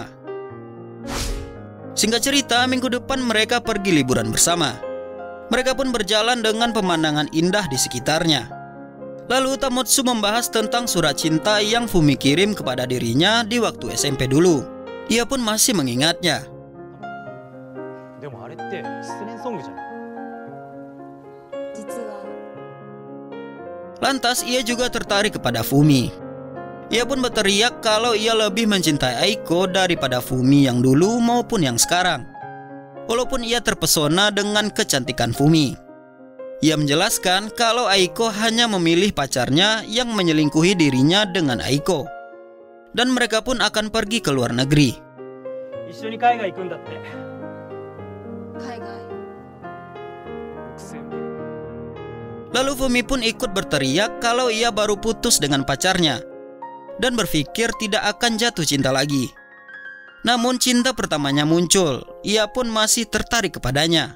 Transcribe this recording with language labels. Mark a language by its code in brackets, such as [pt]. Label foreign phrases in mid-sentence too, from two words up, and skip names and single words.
[id] Singkat cerita, minggu depan mereka pergi liburan bersama. Mereka pun berjalan dengan pemandangan indah di sekitarnya. Lalu Tamotsu membahas tentang surat cinta yang Fumi kirim kepada dirinya di waktu SMP dulu. Ia pun masih mengingatnya. [ja] でもあれって失恋ソングじゃない。実は [id] Lantas ia juga tertarik kepada Fumi. Ia pun berteriak kalau ia lebih mencintai Aiko daripada Fumi yang dulu maupun yang sekarang. Walaupun ia terpesona dengan kecantikan Fumi. Ia menjelaskan kalau Aiko hanya memilih pacarnya yang menyelingkuhi dirinya dengan Aiko. Dan mereka pun akan pergi ke luar negeri. [ja] 一緒に海外行くんだって。海外。 [id] Lalu Fumi pun ikut berteriak kalau ia baru putus dengan pacarnya dan berpikir tidak akan jatuh cinta lagi. Namun cinta pertamanya muncul, ia pun masih tertarik kepadanya.